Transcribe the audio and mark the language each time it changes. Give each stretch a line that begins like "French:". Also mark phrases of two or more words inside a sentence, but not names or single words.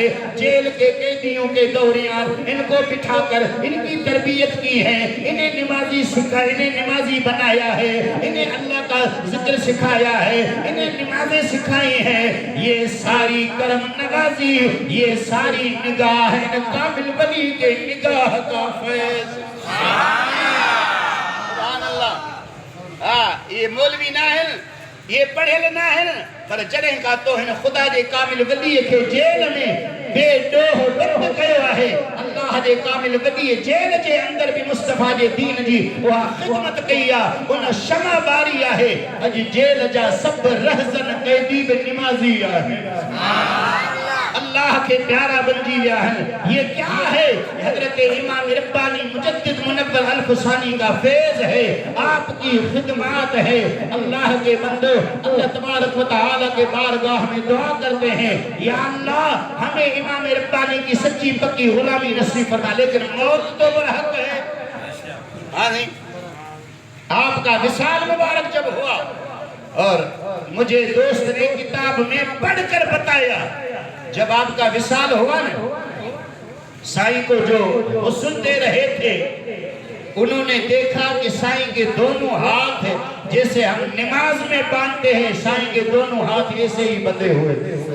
Hindi: जेल के कैदियों के दौरान इनको बिठाकर इनकी तरबियत की है, इन्हें नमाजी सिखा, इन्हें नमाजी बनाया है, इन्हें अल्लाह का जिक्र सिखाया है, इन्हें नमाजें सिखाई हैं। ये सारी करम नवाजी, ये सारी निगाह है कामिल वली के निगाह का फैज़।
Arabic: سبحان الله.
Hindi: ये मौलवी ना है, ये पढ़ेल ना है,
Sindhi: पर जॾहिं का तो हिन ख़ुदा जे कामिल वलीअ खे जेल में बेडोह बंद कयो आहे। अल्लाह जे कामिल वलीअ जेल जे अंदर भी मुस्तफा जे दीन जी उहा खिदमत कई आहे, उन शमा बारी आहे। अॼु जेल जा सब रहज़न कैदी बि निमाज़ी आहे, अल्लाह के प्यारा बंदी विया आहिनि।
Hindi: ये क्या है? हजरत इमाम रब्बानी मुजद्दिद मुनव्वर अल हुसैनी का फैज़ है, आपकी खिदमत है। अल्लाह के बंदो, अल्लाह तबारक व तआला के बारगाह में दुआ करते हैं, या अल्लाह हमें इमाम रब्बानी की सच्ची पक्की गुलामी नसीब फरमा। लेकिन मौत तो बरहक है। हाँ नहीं, आपका विसाल मुबारक जब हुआ और मुझे दोस्त ने किताब में पढ़कर बताया, जब आपका विसाल हुआ ना, साईं को जो वो सुनते रहे थे, उन्होंने देखा कि साईं के दोनों हाथ जैसे हम नमाज में बांधते हैं, साईं के दोनों हाथ ऐसे ही बंधे हुए थे।